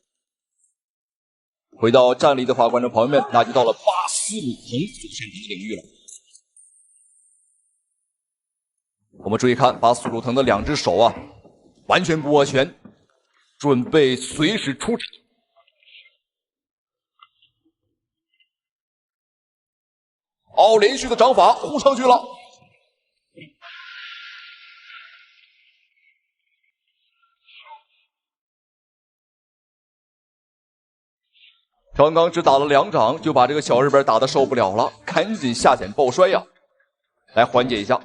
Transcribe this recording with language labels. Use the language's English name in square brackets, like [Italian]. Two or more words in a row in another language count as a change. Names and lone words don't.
[Chinese] 回到站立的話，觀眾朋友們，那就到了巴斯魯騰最擅長的領域了。我們注意看巴斯魯騰的兩隻手啊，完全不握拳，準備隨時出場。哦，連續的掌法呼上去了。剛剛只打了2掌，就把這個小日本打得受不了了，趕緊下潛抱摔呀，來緩解一下。